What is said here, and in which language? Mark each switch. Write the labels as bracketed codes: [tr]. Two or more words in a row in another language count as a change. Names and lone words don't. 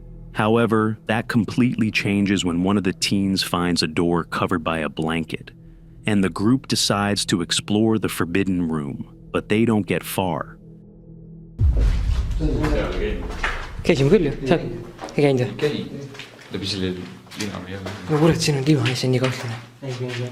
[en] However, that completely changes when one of the teens finds a door covered by a blanket, and the group decides to explore the forbidden room, but they don't get far. [et] käisime küll ju, sa ei käinud või? käi. Läbi selle lina või jälle. no kuule, siin on diivan, see on nii kahtlane.